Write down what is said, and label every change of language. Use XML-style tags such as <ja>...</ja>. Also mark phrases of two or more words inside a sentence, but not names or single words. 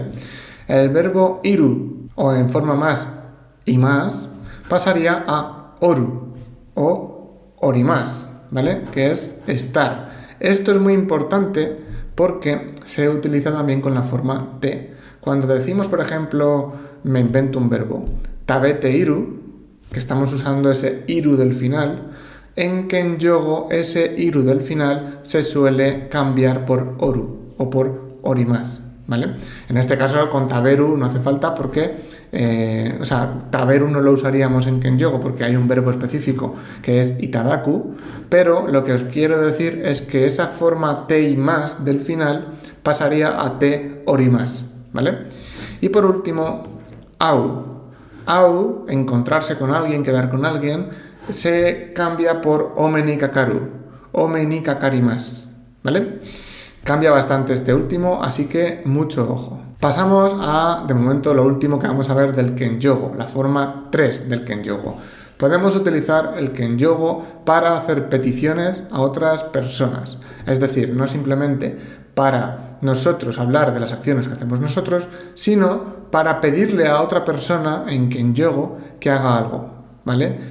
<es>El verbo iru, o en forma más imasu, pasaría a oru o orimasu, ¿vale? Que es estar. Esto es muy importante porque se utiliza también con la forma te. Cuando decimos, por ejemplo, me invento un verbo,</es> <ja>食べている,</ja> <es>que estamos usando ese iru del final, en kenyogo ese iru del final se suele cambiar por oru o por orimasu, ¿vale? En este caso con taberu no hace falta porque taberu no lo usaríamos en kenyogo porque hay un verbo específico que es itadaku, pero lo que os quiero decir es que esa forma te y más del final pasaría a</es> <ja>ております,</ja> <es>¿vale? Y por último, au. Au, encontrarse con alguien, quedar con alguien, se cambia por</es> <ja>お目にかかる、お目にかかります,</ja> <es>¿vale? Cambia bastante este último, así que mucho ojo. Pasamos a, de momento, lo último que vamos a ver del kenyogo, la forma 3 del kenyogo. Podemos utilizar el kenyogo para hacer peticiones a otras personas, es decir, no simplemente para nosotros hablar de las acciones que hacemos nosotros, sino para pedirle a otra persona en kenyogo que haga algo, ¿vale?</es>